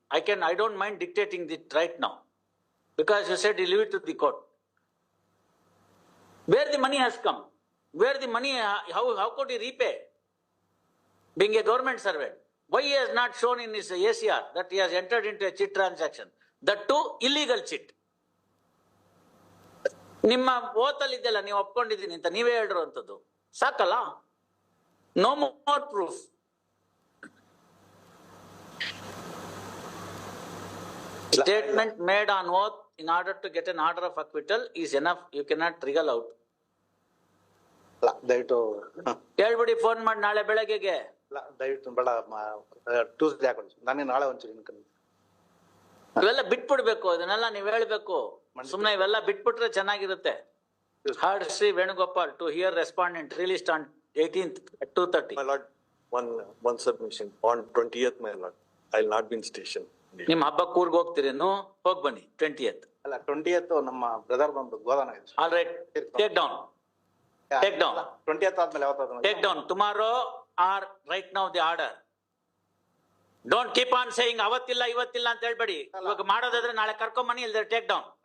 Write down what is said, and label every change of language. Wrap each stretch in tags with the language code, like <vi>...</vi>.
<en>I don't mind dictating it right now, because you said you leave it to the court. Where the money has come, where the money, how could he repay? Being a government servant, why he has not shown in his ACR that he has entered into a cheat transaction, that too illegal cheat.</en> <kn>ನಿಮ್ಮ ಓತಲ್ಲಿ ಇದೆಲ್ಲ ನೀವು ಒಪ್ಕೊಂಡಿದ್ದೀನಿ ಅಂತ ನೀವೇ ಹೇಳಿರುವಂತದ್ದು ಸಾಕಲ್ಲ?</kn> <en>No more proof. Statement made on oath in order to get an order of acquittal is enough. You cannot wriggle out.</en> <kn>ದಯವಿಟ್ಟು ಹೇಳ್ಬಿಡಿ, phone ಮಾಡಿ ನಾಳೆ ಬೆಳಗ್ಗೆಗೆ. ದಯವಿಟ್ಟು ಬೇಡ, ಟ್ಯೂಸ್ಡೇ ಹಾಕೊಳ್ಳಿ. ನಾನೇ ನಾಳೆ ಒಂಚೂರು ಇವೆಲ್ಲ ಬಿಟ್ಬಿಡ್ಬೇಕು, ಅದನ್ನೆಲ್ಲ ನೀವ್ ಹೇಳ್ಬೇಕು. ಸುಮ್ನೆ ಇವೆಲ್ಲ ಬಿಟ್ಬಿಟ್ರೆ ಚೆನ್ನಾಗಿರುತ್ತೆ.</kn> <en>Heard Sri Venugopal to hear respondent released on 18th at 2:30. My lord, one submission. On 20th, my lord, I'll not be in station.</en> <kn>ನಿಮ್ ಹಬ್ಬಕ್ಕೆ ಊರ್ಗ್ ಹೋಗ್ತೀರೇನು? ಹೋಗ್ ಬನ್ನಿ 20th. ಅಲ್ಲ, 20th ನಮ್ಮ ಬ್ರದರ್ ಬಂದು ಗೋದಾನ ಇದೆ.</kn> <en>All right, take down. Take down.</en> <kn>20th ಆದ್ಮೇಲೆ ಯಾವತ್ತಾದ್ರು</kn> <en>Take down tomorrow or right now the order. Don't keep on saying</en> <kn>ಅವತ್ತಿಲ್ಲ ಇವತ್ತಿಲ್ಲ ಅಂತ ಹೇಳ್ಬೇಡಿ. ಇವಾಗ ಮಾಡೋದಾದ್ರೆ ನಾಳೆ ಕರ್ಕೊಂಬನ್ನಿ, ಇಲ್ದ್ರೆ</kn> <en>Take down.</en>